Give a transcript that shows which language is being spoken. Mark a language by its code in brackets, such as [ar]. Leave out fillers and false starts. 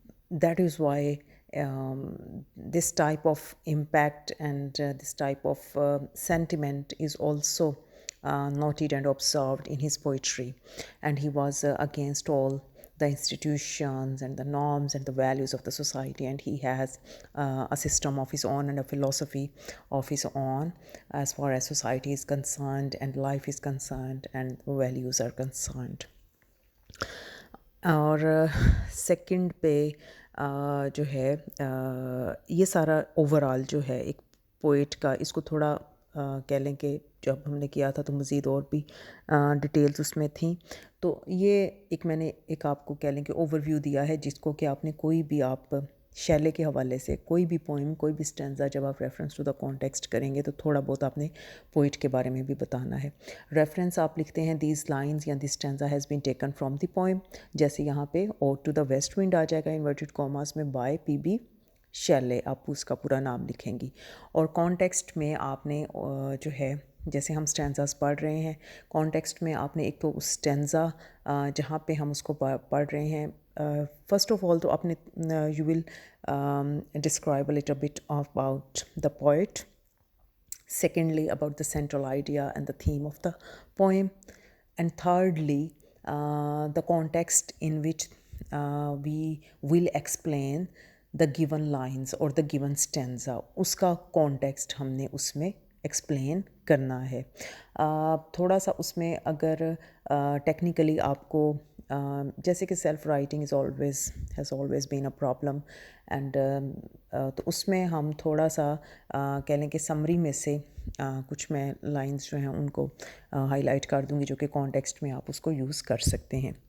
[en] that is why this type of impact and this type of sentiment is also noted and observed in his poetry, and he was against all the institutions and the norms and the values of the society, and he has a system of his own and a philosophy of his own as far as society is concerned and life is concerned and values are concerned. [hi] और second पे जो है ये सारा overall जो है एक poet का, इसको थोड़ा कह लें कि जब हमने किया था तो मज़ीद और भी डिटेल्स उसमें थी। तो ये एक मैंने एक आपको कह लें कि ओवरव्यू दिया है, जिसको कि आपने कोई भी आप शैले के हवाले से कोई भी पोइम, कोई भी स्टैंजा जब आप रेफरेंस टू द कॉन्टेक्स्ट करेंगे तो थोड़ा बहुत आपने पोइट के बारे में भी बताना है। [en] reference [hi] आप लिखते हैं [en] these lines या this stanza has been taken from the poem, [hi] जैसे यहाँ पे [en] Ode to the West Wind [hi] आ जाएगा [en] Inverted commas में by P B. [hi] शैले, आप उसका पूरा नाम लिखेंगी। और कॉन्टेक्स्ट में आपने जो है, जैसे हम स्टैंजास पढ़ रहे हैं, कॉन्टेक्स्ट में आपने एक तो उस स्टैंजा जहाँ पे हम उसको पढ़ रहे हैं, फर्स्ट ऑफ ऑल तो आपने [en] You will describe a little bit about the poet. Secondly, about the central idea and the theme of the poem. And thirdly, the context in which we will explain the given lines or the given stanza. [hi] उसका context हमने उसमें explain करना है। थोड़ा सा उसमें अगर technically आपको जैसे कि [en] self writing has always been a problem, [hi] and तो उसमें हम थोड़ा सा कह लें कि समरी में से कुछ मैं लाइंस जो हैं उनको हाईलाइट कर दूंगी, जो कि कॉन्टेक्स्ट में आप उसको यूज़ कर सकते हैं।